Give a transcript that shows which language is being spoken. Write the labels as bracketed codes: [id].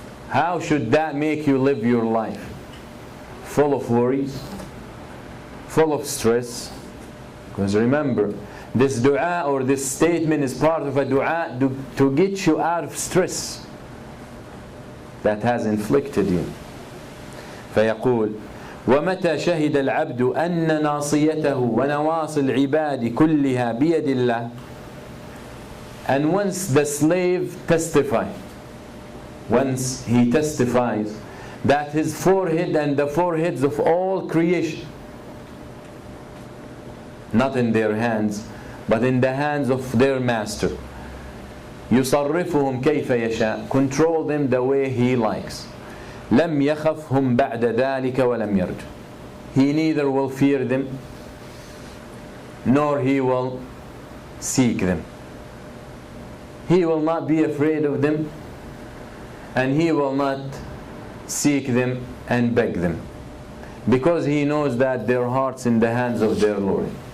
[en] How should that make you live your life? Full of worries, full of stress. Because remember, this dua or this statement is part of a dua to get you out of stress that has inflicted you. [ar] فيقول ومتى شهد العبد أن ناصيته ونواصي العباد كلها بيد الله. [en] And once the slave testifies, once he testifies that his forehead and the foreheads of all creation, not in their hands, but in the hands of their master, [ar] يصرفهم كيف يشاء, [en] control them the way he likes. [ar] لم يخفهم بعد ذلك ولم يرجع. [en] He neither will fear them nor he will seek them. He will not be afraid of them and he will not seek them and beg them, because he knows that their hearts in the hands of their Lord.